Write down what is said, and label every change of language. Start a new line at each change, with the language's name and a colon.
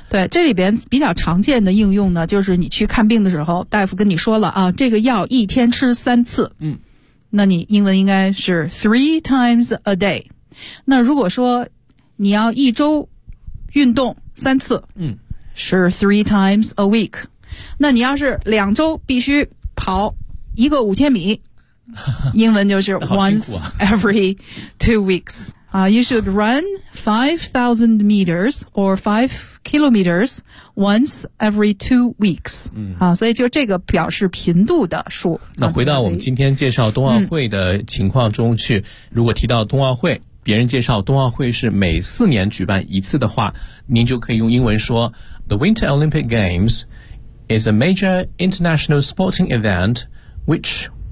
Chinese: 对，这里边比较常见的应用呢，就是你去看病的时候，大夫跟你说了啊，这个药一天吃三次，那你英文应该是
English: three times a day。
Chinese: 那如果说你要一周运动三次，是
English: three times a week。
Chinese: 那你要是两周必须跑一个5000米。英文就是
English: once every 2 weeks. You should run 5,000 meters or 5 kilometers once every 2 weeks.
Chinese: 所以就这个表示频度的数。那回到我们今天介绍冬奥会的情况中去，如果提到冬奥会，别人介绍冬奥会是每4年举办一次的话，您就可以用英文说
English: The Winter Olympic Games is a major international sporting event which...